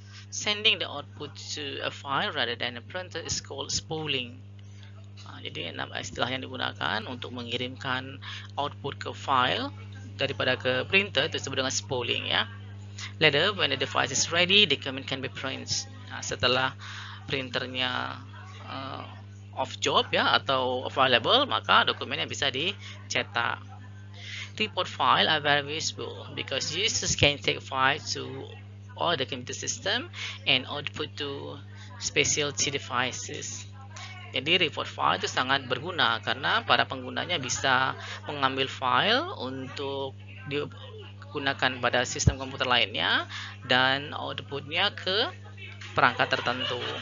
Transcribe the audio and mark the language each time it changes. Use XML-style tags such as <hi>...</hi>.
<en>Sending the output to a file rather than a printer is called spooling.</en> <id>Nah, jadi istilah yang digunakan untuk mengirimkan output ke file daripada ke printer itu disebut dengan spooling ya.</id> <en>Later, when the device is ready, the document can be printed.</en> <id>Nah, setelah printernya off job ya atau available, maka dokumennya bisa dicetak.</id> <en>Report file are very useful because users can take files to all the computer system and output to specialty devices.</en> <id>Jadi report file itu sangat berguna karena para penggunanya bisa mengambil file untuk digunakan pada sistem komputer lainnya dan outputnya ke perangkat tertentu.</id>